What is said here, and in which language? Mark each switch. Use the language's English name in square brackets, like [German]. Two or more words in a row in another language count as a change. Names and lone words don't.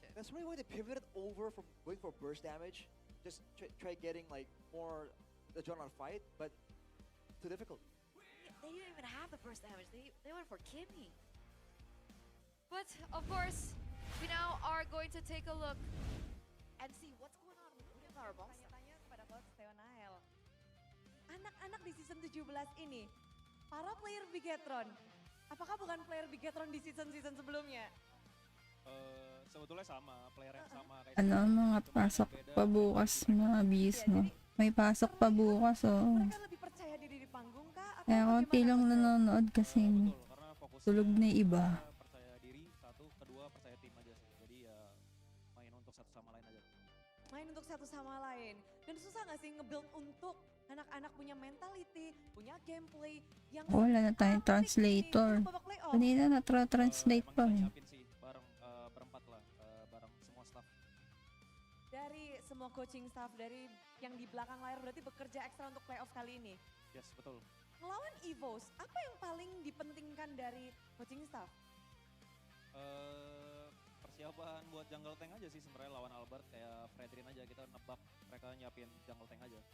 [English] That's really why they pivoted over from going for burst damage. Just try getting like more the John fight, but too difficult. They didn't even have the burst damage. They went for Kimmy. But of course, we now are going to take a look and see what's going on with our boss. [Indonesian] Tanya-tanya kepada Coach Theonael. Anak-anak di season 17 ini, para player Bigatron, apakah bukan player Bigatron di season-season sebelumnya? Sebetulnya sama, player yang sama kayak [Filipino] Ano ang mga pasok pa bukas mga bis mo? May pasok pa bukas oh. [Indonesian] Mereka lebih percaya diri di panggung kah? Atau [Filipino] Kaya konti lang nanonood kasi tulog na yung iba. [Indonesian] percaya diri, satu, kedua percaya tim aja sih. Jadi ya main untuk satu sama lain aja. Main untuk satu sama lain. Dan susah gak sih nge-build untuk anak-anak punya mentality, punya gameplay yang [Filipino] Wala na tayong translator. [Indonesian] babak playoff. [Filipino] Kanina na-translate pa eh. [Indonesian] Siapin sih bareng berempat lah, bareng semua staff. Dari semua [English] coaching staff [Indonesian] dari yang di belakang layar berarti bekerja ekstra untuk playoff kali ini. Yes, betul. ngelawan EVOS, apa yang paling dipentingkan dari [English] coaching staff? [Indonesian] Persiapan buat [English] jungle tank [Indonesian] aja sih sebenarnya lawan Albert kayak Fredrin aja kita nebak mereka nyiapin [English] jungle tank [Indonesian] aja.